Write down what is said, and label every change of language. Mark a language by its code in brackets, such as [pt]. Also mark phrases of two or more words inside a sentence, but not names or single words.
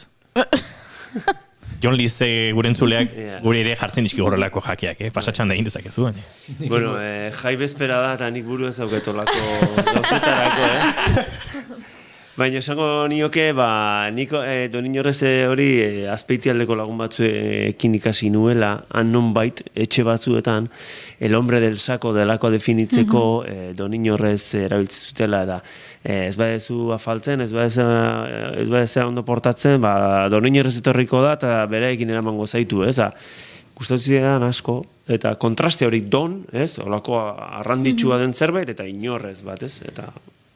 [eu] Jon Lize gure entzuleak gure ere jartzen dizki horrelako jakeak, pasatxan da egin dezakezu. Bueno, jai bezpera da, eta nik buru ez dauketolako gauzetarako, Baina esango nioke, Don Inorrez hori azpeitialdeko lagun batzuekin ikasi nuela, han nonbait, etxe batzuetan, [es] el hombre del saco [eu] delako definitzeko Don Inorrez erabiltzen zutela, eta ez badezu afaltzen, ez badezea ondo portatzen, Don Inorrez etorriko da, eta bereekin eramango zaitu, ez? Gustatu zidan asko, eta kontraste hori don, ez? Olako arranditsua den zerbait, eta Inorrez bat, ez?